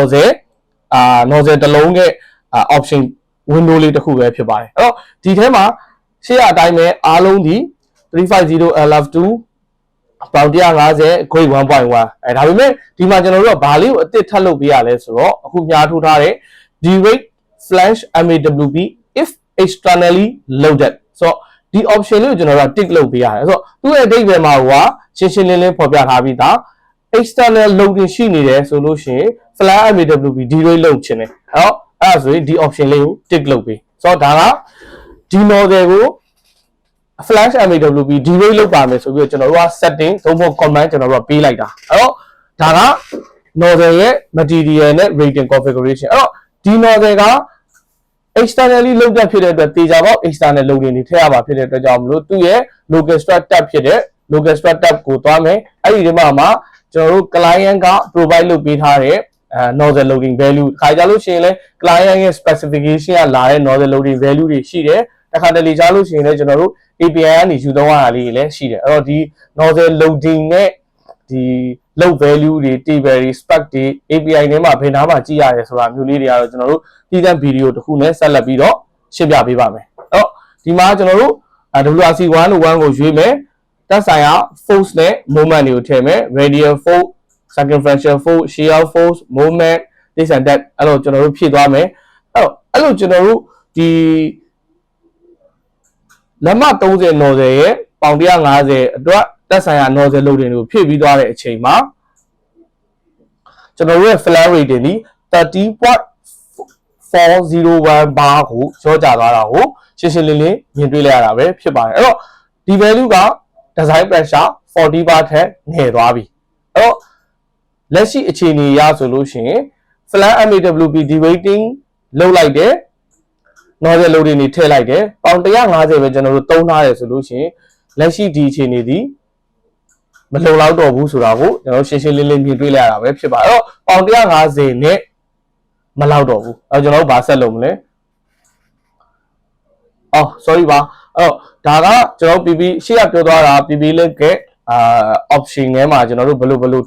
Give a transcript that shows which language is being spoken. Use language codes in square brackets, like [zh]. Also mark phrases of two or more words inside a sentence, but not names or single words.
[my] nozzle တစ်လုံးရဲ့ [en] option window [my] လေးတစ်ခုပဲဖြစ်ပါတယ်အဲ့တော့ဒီထဲမှာရှေ့အတိုင်းပဲအားလုံးဒီ 350 LF2 ပေါင်150 grade 1.1 ဒါပေမဲ့ဒီမှာကျွန်တော်တို့ကဘာလေးကိုအသစ်ထပ်လုပ်ပေးရလဲဆိုတော့အခုညာထိုးထားတဲ့ [en] derate flash MAWB if externally loaded [my] ဆိုတော့ဒီ option လေးကိုကျွန်တော်တို့ tick လုပ်ပေးရတယ်ဆိုတော့သူ့ရဲ့အဓိပ္ပာယ်မှာကရှင်းရှင်းလင်းလင်းဖော်ပြ ထားပြီးသား [en] external loading [my] ရှိနေတယ်ဆိုလို့ရှိရင် [en] flash MAWB derate [my] လုပ်ချင်တယ်အဲ့တော့အဲ့ဒါဆိုရင်ဒီ option လေးကို tick လုပ်ပေးဆိုတော့ဒါကဒီ nozzle ကို [en] flash MAWB derate [my] လုပ်ပါမယ်ဆိုပြီးတော့ကျွန်တော်တို့က setting သုံးဖို့ command ကျွန်တော်တို့ကပေးလိုက်တာအဲ့တော့ဒါက nozzle ရဲ့ material နဲ့ [en] rating configuration [my] အဲ့တော့ဒီ nozzle က [en] externally load [my] ဖြစ်တဲ့အတွက်တေချာပေါက် [en] external loading [my] တွေထည့်ရမှာဖြစ်တဲ့အတွက်ကြောင့်မလို့သူ့ရဲ့ [en] local struct tab [my] ဖြစ်တဲ့ [en] local struct tab [my] ကိုသွားမယ်အဲ့ဒီဒီမှာကျွန် တော်တို့ client က provide လုပ်ပေးထားတဲ့ [en] nozzle loading value [my] ခါကြလို့ရှိရင်လဲ client ရဲ့ specification ကလာတဲ့ [en] nozzle loading value [my] တွေရှိတယ်တခါတလေ ကြားလို့ရှိရင်လဲကျွန်တော်တို့ API ကနေယူသုံးရတာလေးတွေလည်းရှိတယ်အဲ့တော့ဒီ [en] nozzle loading [my] နဲ့ဒီ [en] load value [my] တွေ table တွေ spec တွေ API ထဲမှာဘယ်နာမှာကြည့်ရတယ်ဆိုတာမျိုးလေးတွေကတော့ကျွန်တော်တို့တည်တဲ့ video တစ်ခုနဲ့ဆက်လက်ပြီးတော့ရှင်းပြပေးပါမယ်အဲ့တော့ဒီမှာကျွန်တော်တို့ WRC1 လို့1ကိုရွေးမယ်တက်ဆိုင်ရာ force နဲ့ moment တွေကိုထည့်မယ် [en] radial force circumferential force shear force moment this and that [my] အဲ့လိုကျွန်တော်တို့ဖြည့်သွားမယ်အဲ့လိုကျွန်တော်တို့ဒီ လက်မ30 nozzle ရဲ့ပေါင်150အတွက်တက်ဆိုင်ရာ [en] nozzle loading [my] တွေကိုဖြည့်ပြီးသွားတဲ့အချိန်မှာကျွန်တော်တို့ရဲ့ [en] flash rating [my] ဒီ 30.401 bar ကိုကျော်ကြ သွားတာကိုရှင်းရှင်းလင်းလင်းမြင်တွေ့လိုက်ရတာပဲဖြစ်ပါတယ်အဲ့တော့ဒီ value က [en] design pressure [my] 40 bar ထက်ငယ်သွားပြီအဲ့တော့လက်ရှိအခြေအနေရဆိုလို့ရှိရင် [en] flash MAWB derating [my] လုပ်လိုက်တဲ့ [en] nozzle loading [my] တွေထည့်လိုက်တယ်ပေါင်150ပဲကျွန်တော်တို့သုံးထားတယ်ဆိုလို့ရှိရင်လက်ရှိဒီအခြေအနေဒီမလုံလောက်တော့ဘူးဆိုတာကိုကျွန်တော်ရှင်းရှင်းလင်းလင်းမြင်တွေ့လိုက်ရတာပဲဖြစ်ပါအဲ့တော့ပေါင်150နဲ့မလောက်တော့ဘူးအဲ့ကျွန်တော်တို့ဗာဆက်လုပ်မလဲ sorry ပါအဲ့တော့ဒါကကျွန်တော် PB ရှေ့ကပြောသွားတာ [en] PB link [my] ရဲ့option ထဲမှာကျွန်တော်တို့ဘယ်လိုထ